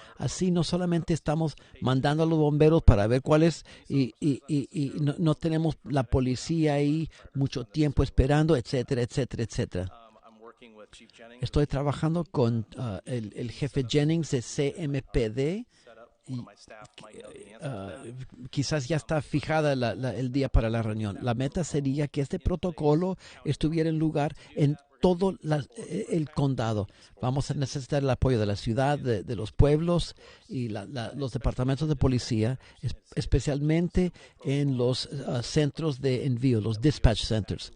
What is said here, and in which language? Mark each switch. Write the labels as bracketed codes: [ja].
[es] Así no solamente estamos mandando a los bomberos para ver cuál es y no tenemos la policía ahí mucho tiempo esperando, etcétera, etcétera, etcétera. Estoy trabajando con el jefe Jennings de CMPD [en] one of my staff might know the answer to that. [es] Quizás ya está fijada el día para la reunión. La meta sería que este protocolo estuviera en lugar en todo el condado. Vamos a necesitar el apoyo de la ciudad, de los pueblos y los departamentos de policía, especialmente en los centros de envío, los dispatch centers.